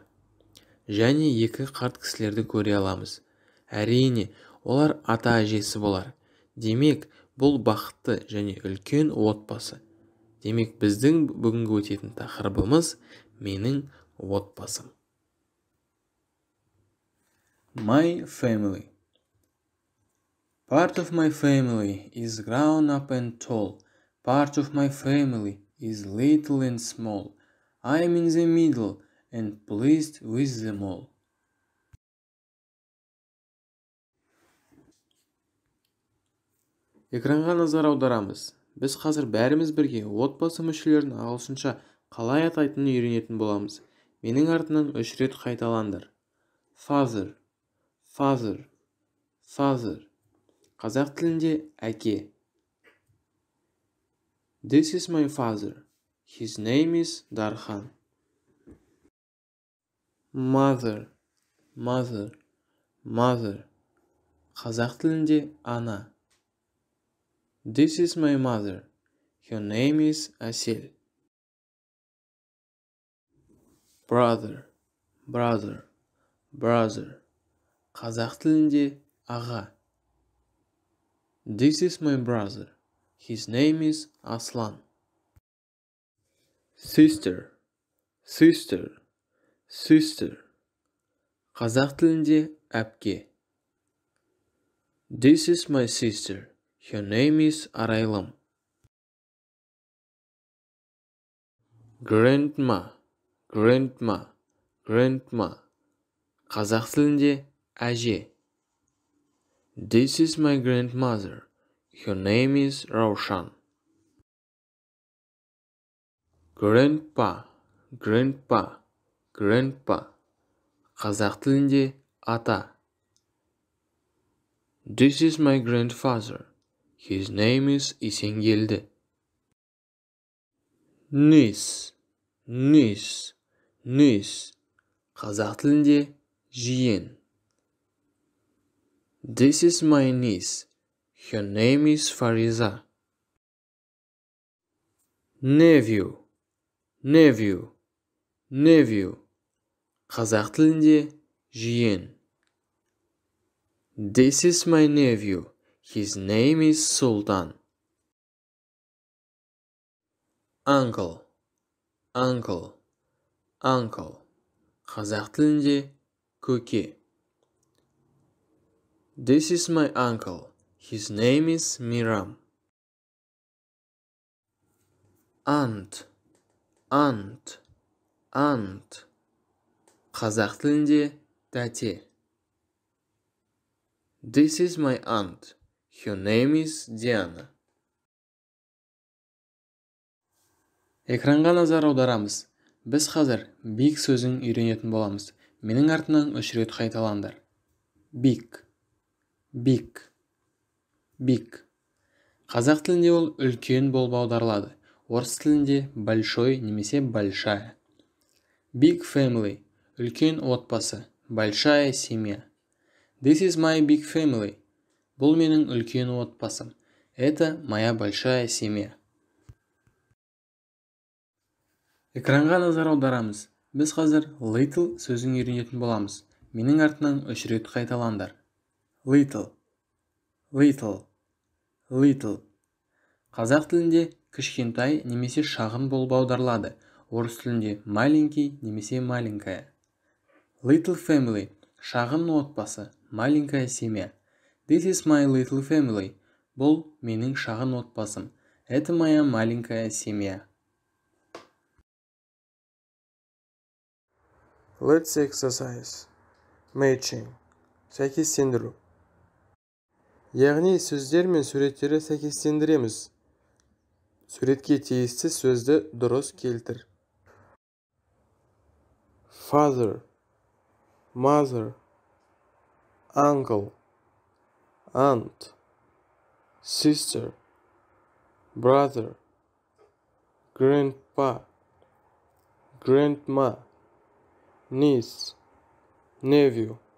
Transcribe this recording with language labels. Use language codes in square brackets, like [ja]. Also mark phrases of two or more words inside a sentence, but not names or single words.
[kk] Және екі қарт кісілерді көре аламыз. Әрине, олар ата-әжесі болар. Демек, бұл бақытты және үлкен отбасы. Демек, біздің бүгінгі өтетін тақырыбымыз менің отбасым. [en] My family. Part of my family is grown up and tall. Part of my family is little and small. I am in the middle and pleased with them all. [kk] Экранға назар аударамыз. Біз қазір бәріміз бірге отбасы мүшелерін ағылшынша қалай атайтынын үйренетін боламыз. Менің артынан 3 рет қайталаңдар. [en] Father, father, father. [kk] Қазақ тілінде әке. [en] This is my father. His name is Darхан. Mother, mother, mother. [kk] Қазақ тілінде ана. [en] This is my mother. Her name is Asel. Brother, brother, brother. [kk] Қазақ тілінде аға. [en] This is my brother. His name is Aslan. Sister, sister, sister. [kk] Қазақ тілінде әпке. [en] This is my sister. Her name is Арайлым. Grandma, grandma, grandma. [kk] Қазақ тілінде әже. [en] This is my grandmother. Her name is Раушан. Grandpa, grandpa, grandpa. [kk] Қазақ тілінде ата. [en] This is my grandfather. His name is Исенгелді. Niece, niece, niece. [kk] Қазақ тілінде жиен. [en] This is my niece. Her name is Фариза. Nephew, nephew, nephew. [kk] Қазақ тілінде жиен. [en] This is my nephew. His name is Sultan. Uncle, uncle, uncle. [kk] Қазақ тілінде көке. [en] This is my uncle. His name is Miram. Aunt, aunt, aunt. [kk] Қазақ тілінде тәте. [en] This is my aunt. Her name is Diana. [kk] Экранға назар аударамыз. Біз қазір big сөзін үйренетін боламыз. Менің артынан 3 рет қайталаңдар. [en] Big, big, big. [kk] Қазақ тілінде ол үлкен болып аударылады. Орыс тілінде большой немесе большая. [en] Big family, [kk] үлкен отбасы, [ru] большая семья. [en] This is my big family. [kk] Бұл менің үлкен отбасым. [ru] Это моя большая семья. [kk] Экранға назар аударамыз. Біз қазір little сөзін үйренетін боламыз. Менің артынан 3 рет қайталаңдар. [en] Little, little, little. [kk] Қазақ тілінде кішкентай немесе шағын болып аударылады. Орыс тілінде маленький немесе маленькая. [en] Little family, [kk] шағын отбасы, [ru] маленькая семья. [en] This is my little family. [kk] Бұл менің шағын отбасым. [ru] Это моя маленькая семья. [en] Let's exercise. Matching. Сәйкестендіру. [kk] Яғни сөздер мен суреттерді сәйкестендіреміз. Суретке тиісті сөзді дұрыс келтір. [en] Father, mother, uncle, aunt, sister, brother, grandpa, grandma, niece, nephew.